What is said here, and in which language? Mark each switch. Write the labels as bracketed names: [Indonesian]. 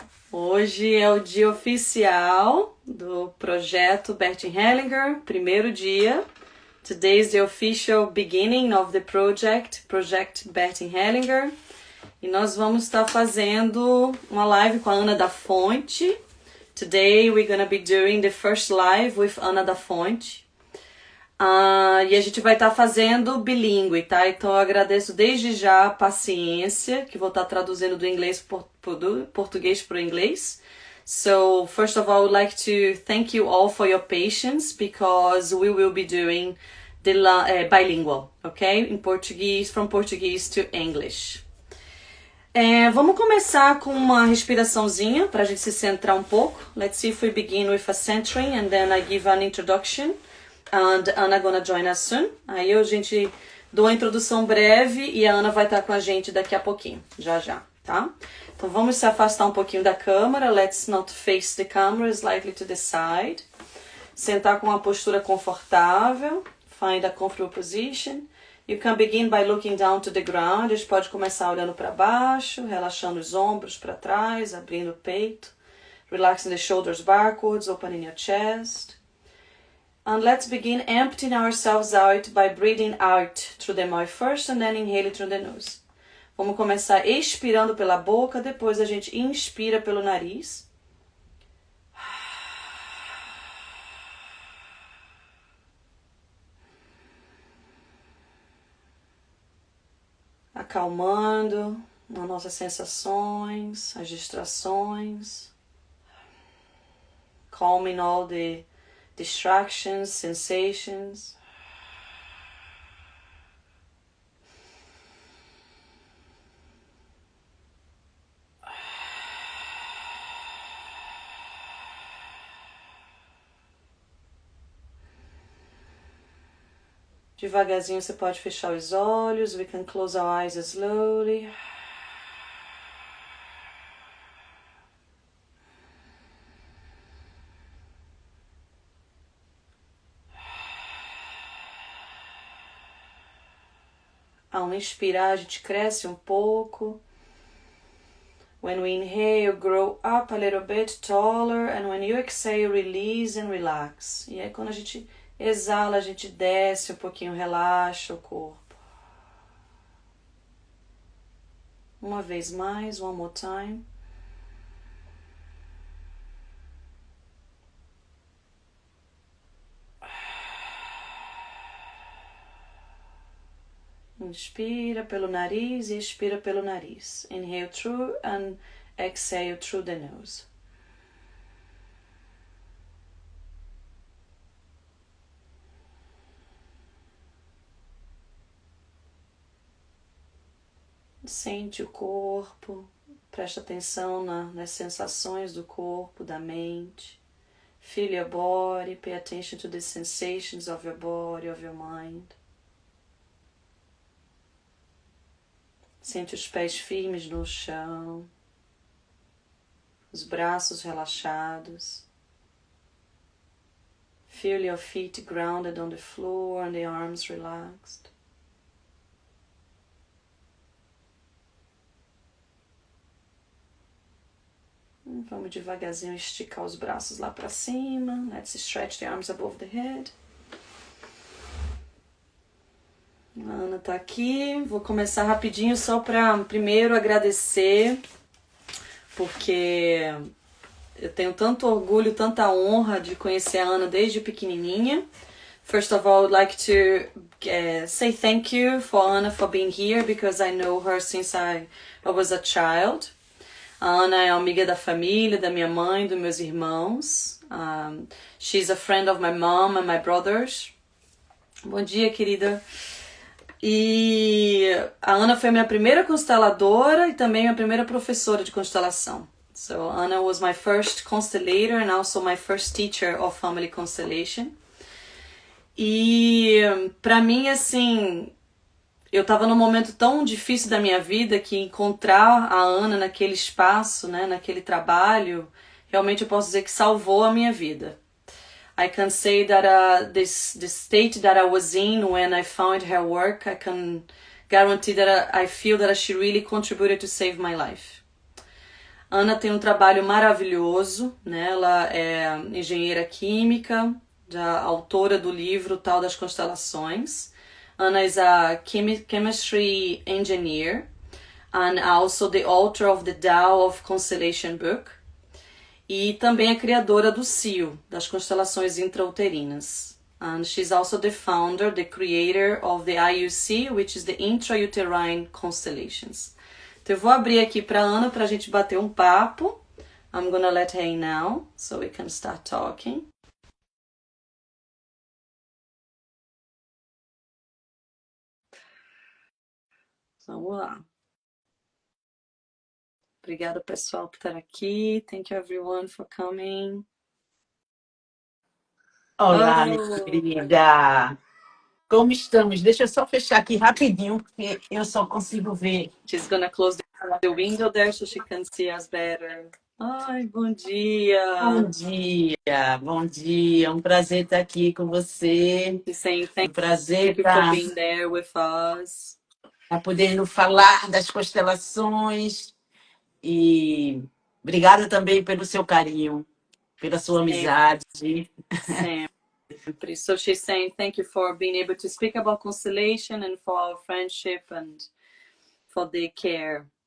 [Portuguese] Hoje é o dia oficial do projeto Bert Hellinger, primeiro dia. [English] Today is the official beginning of the project Bert Hellinger. [Portuguese] E nós vamos estar fazendo uma live com a Ana da Fonte. [English] Today we're gonna be doing the first live with Ana da Fonte. [Portuguese] E a gente vai estar fazendo bilíngue, tá? Então eu agradeço desde já a paciência, que vou estar traduzindo do inglês do português para o inglês. [English] So, first of all, I would like to thank you all for your patience, because we will be doing the bilingual, okay? In Portuguese, from Portuguese to English. [Portuguese] Vamos começar com uma respiraçãozinha para a gente se centrar um pouco. [English] Let's see if we begin with a centering and then I give an introduction. And Anna gonna join us soon. [Portuguese] Aí a gente dou a introdução breve e a Ana vai estar com a gente daqui a pouquinho, já, tá? Então vamos se afastar um pouquinho da câmera. [English] Let's not face the camera, slightly to the side. [Portuguese] Sentar com uma postura confortável. [English] Find a comfortable position. You can begin by looking down to the ground. [Portuguese] A gente pode começar olhando para baixo, relaxando os ombros para trás, abrindo o peito. [English] Relaxing the shoulders backwards, opening your chest. And let's begin emptying ourselves out by breathing out through the mouth first and then inhale through the nose. [Portuguese] Vamos começar expirando pela boca, depois a gente inspira pelo nariz. Acalmando as nossas sensações, as distrações. [English] Calming all the distractions, sensations. [Portuguese] Devagarzinho você pode fechar os olhos. [English] We can close our eyes slowly. [Portuguese] Ao inspirar, a gente cresce um pouco. [English] When we inhale, grow up a little bit taller. And when you exhale, release and relax. [Portuguese] E aí quando a gente exala, a gente desce um pouquinho, relaxa o corpo. Uma vez mais, [English] one more time. [Portuguese] Inspira pelo nariz e expira pelo nariz. [English] Inhale through and exhale through the nose. [Portuguese] Sente o corpo, presta atenção nas sensações do corpo, da mente. [English] Feel your body, pay attention to the sensations of your body, of your mind. [Portuguese] Sente os pés firmes no chão, os braços relaxados. [English] Feel your feet grounded on the floor and the arms relaxed. [Portuguese] Vamos devagarzinho esticar os braços lá para cima. [English] Let's stretch the arms above the head. [Portuguese] A Ana tá aqui. Vou começar rapidinho só para primeiro agradecer, porque eu tenho tanto orgulho, tanta honra de conhecer a Ana desde pequenininha. [English] First of all, I would like to say thank you for Ana for being here, because I know her since I was a child. [Portuguese] A Ana é amiga da família, da minha mãe, dos meus irmãos. [English] She's a friend of my mom and my brothers. [Portuguese] Bom dia, querida. E a Ana foi minha primeira consteladora e também minha primeira professora de constelação. [English] So Ana was my first constellator and also my first teacher of family constellation. [Portuguese] E pra mim, assim, eu tava num momento tão difícil da minha vida que encontrar a Ana naquele espaço, né, naquele trabalho, realmente eu posso dizer que salvou a minha vida. [English] I can say that the state that I was in when I found her work, I can guarantee that I feel that she really contributed to save my life. [Portuguese] Ana tem um trabalho maravilhoso, né? Ela é engenheira química, autora do livro Tal das Constelações. [English] Ana is a chemistry engineer and also the author of the Tao of Constellation book. [Portuguese] E também é criadora do CIO, das constelações intrauterinas. [English] And she's also the founder, the creator of the IUC, which is the Intrauterine Constellations. [Portuguese] Então eu vou abrir aqui para Ana para a gente bater um papo. [English] I'm gonna let her in now, so we can start talking. [Portuguese] Vamos lá. Obrigada, pessoal, por estar aqui. [English] Thank you, everyone, for coming. [Portuguese] Olá, minha querida. Como estamos? Deixa eu só fechar aqui rapidinho, porque eu só consigo ver. [English] She's gonna close the window there so she can see us better. [Portuguese] Ai, bom dia. Bom dia, bom dia. Um prazer estar aqui com você. [English] She's saying [Portuguese] Um prazer [English] thank you for [Portuguese] estar [English] being there with us. [Portuguese] podendo falar das constelações. E obrigada também pelo seu carinho, pela sua amizade. Sempre. [English] So she's saying thank you for being able to speak about constellation and for our friendship and for the care.